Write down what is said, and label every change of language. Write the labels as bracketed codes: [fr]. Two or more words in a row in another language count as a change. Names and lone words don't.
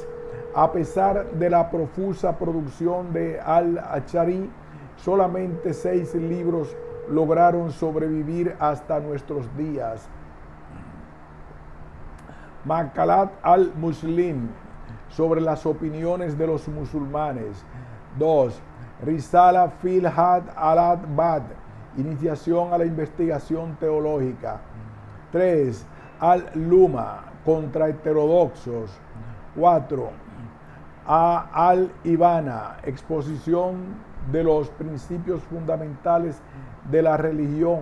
[es] A pesar de la profusa producción de al-Achari, solamente 6 libros lograron sobrevivir hasta nuestros días. Maqalat al-Muslim, sobre las opiniones de los musulmanes. 2. Risala fil had al-Bad, iniciación a la investigación teológica. 3. Al-Luma, contra heterodoxos. 4. Al-Ibana, exposición de los principios fundamentales de la religión.